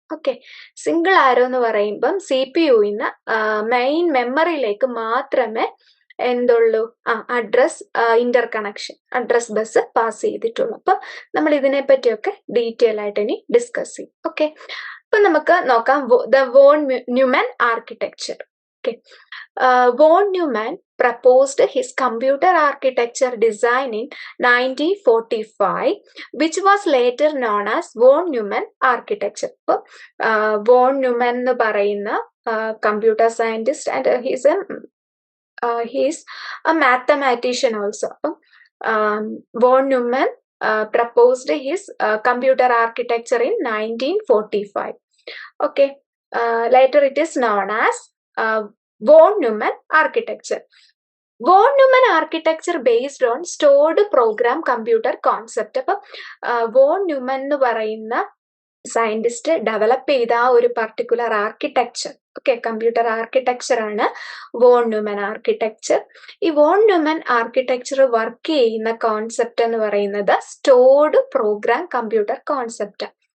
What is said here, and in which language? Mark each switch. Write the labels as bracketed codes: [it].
[ml] Okay, single ആരോ എന്ന് പറയുമ്പം CPU-ന്ന് main മെമ്മറിയിലേക്ക് മാത്രമേ എന്തുള്ളൂ address Inter connection, address bus pass ചെയ്തിട്ടുള്ളൂ. അപ്പൊ നമ്മൾ ഇതിനെ പറ്റിയൊക്കെ ഡീറ്റെയിൽ ആയിട്ട് ഇനി ഡിസ്കസ് ചെയ്യും. ഓക്കെ, അപ്പൊ നമുക്ക് നോക്കാം the von Newman architecture. [en] Okay, von Neumann proposed his computer architecture design in 1945, which was later known as von Neumann architecture. [ml] അപ്പോൾ വോൺ ന്യൂമാൻ എന്ന് പറയുന്ന computer scientist [en] And he's a mathematician also. [ml] അപ്പം [en] Von Neumann proposed his computer architecture in 1945. Okay, later it is known as Von Neumann architecture. Von Neumann architecture based on stored program computer concept. [ml] അപ്പം von Newman എന്ന് പറയുന്ന scientist develop ചെയ്ത ആ ഒരു particular architecture, okay, computer architecture ആണ് von Newman architecture. ഈ von Newman architecture work ചെയ്യുന്ന concept എന്ന് പറയുന്നത് സ്റ്റോർഡ് പ്രോഗ്രാം കമ്പ്യൂട്ടർ കോൺസെപ്റ്റ്.